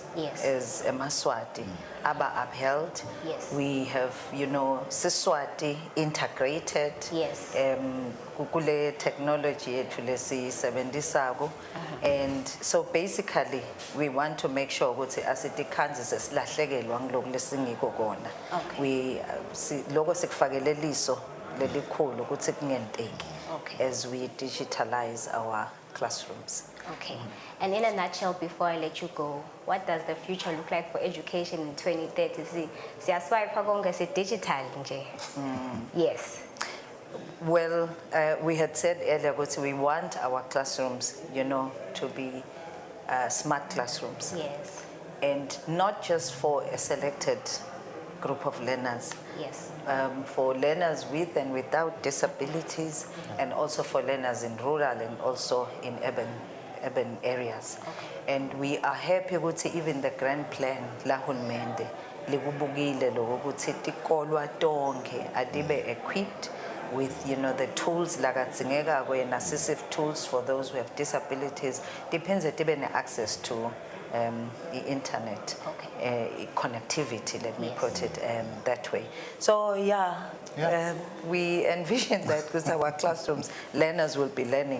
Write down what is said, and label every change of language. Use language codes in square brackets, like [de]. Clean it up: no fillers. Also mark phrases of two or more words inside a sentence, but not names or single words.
[en] yes. as a Maswati are upheld. Yes. We have, Siswati integrated. Yes. Kule technology and so basically we want to make sure that [ss] asitikhanzi sesilahlekelwa ngiloko lesingiko kona. We logo sikufakele liso lelikhulu ukuthi kungenteki [en] as we digitalize our classrooms. Okay. And in a nutshell, before I let you go, what does the future look like for education in 2030? [ss] Siyaswipe konke si digital nje. [en] Yes. Well, we had said earlier that we want our classrooms, to be smart classrooms. Yes. And not just for a selected group of learners. Yes. For learners with and without disabilities, and also for learners in rural and also in urban areas. Okay. And we are happy ukuthi even the grand plan [ss] la hulumende likubukile lokuthi tikolwa tonke adibe [en] equipped with the tools like and assistive tools for those who have disabilities. Depends on the access to the internet, okay. Connectivity, let me yes. put it that way. So we envision that because our classrooms, learners will be learning,